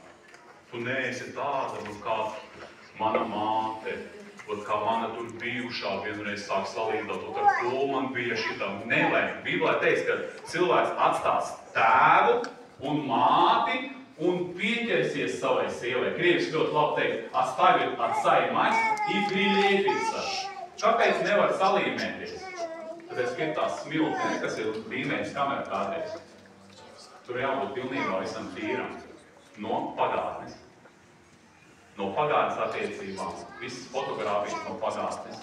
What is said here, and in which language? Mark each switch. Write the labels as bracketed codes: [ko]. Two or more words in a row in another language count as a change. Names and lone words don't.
[lv] Tu neesi tāda, kā mana māte, kā mana tur bijušā vienreiz sāk salīdzināt, ar ko man bija šitam. Nevajag. Bībelē teiks, ka cilvēks atstās tēvu un māti un pieķersies savai sievai. Krieviski ļoti labi teikt, [ru] оставит отца и мать и прилепится. [lv] Kāpēc nevar salīmēties? Tāpēc, ka ir tās smiltnes, kas ir līmējas kamerā kādreiz. Tur jābūt pilnībā visam tīram. No pagātnes. No pagātnes attiecībām. Visas fotogrāfijas no pagātnes.